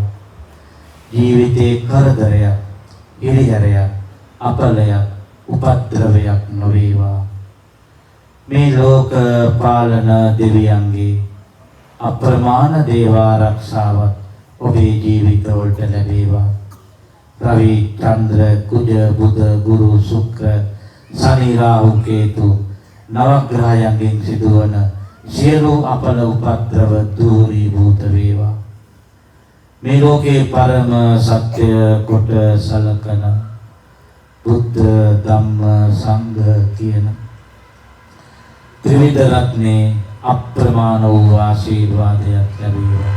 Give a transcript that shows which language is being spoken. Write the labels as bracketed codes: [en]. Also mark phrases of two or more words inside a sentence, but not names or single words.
[si] ජීවිතේ කරදරයක් හිරිහැරයක් අපලයක් උපද්‍රවයක් නොවේවා. මේ ලෝක පාලන දෙවියන්ගේ අප්‍රමාණ දේවාරක්ෂාවත් ඔබේ ජීවිතවලට ලැබේවා. රවි චන්ද්‍ර කුජ බුධ ගුරු ශුක්‍ර शनि राहु केतु नवग्रहයන්ගෙන් සිදුවන සියලු අපල උපද්‍රව දුරීභූත වේවා. මේ ලෝකේ පරම සත්‍ය කොට සලකන බුද්ධ ධම්ම සංඝ කියන ත්‍රිවිධ රත්නේ අප්‍රමාණ වූ ආශිර්වාදයක් ලැබේවා.